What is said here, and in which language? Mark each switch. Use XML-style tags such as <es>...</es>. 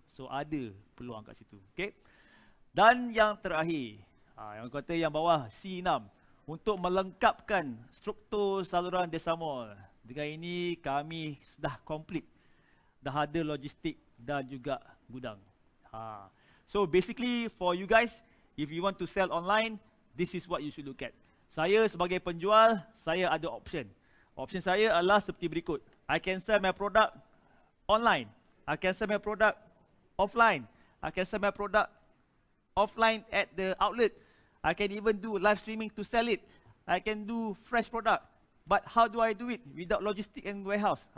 <ms>So ada peluang kat situ. Okay? Dan yang terakhir, yang kata yang bawah C6, untuk melengkapkan struktur saluran Desa Mall. Dengan ini kami dah complete, dah ada logistik dan juga gudang.</ms> <en>So basically for you guys, if you want to sell online, this is what you should look at.</en> <ms>Saya sebagai penjual, saya ada option. Option saya adalah seperti berikut.</ms> <en>I can sell my product online. I can sell my product offline. I can sell my product offline at the outlet. I can even do live streaming to sell it. I can do fresh product. But how do I do it without logistic and warehouse?</en>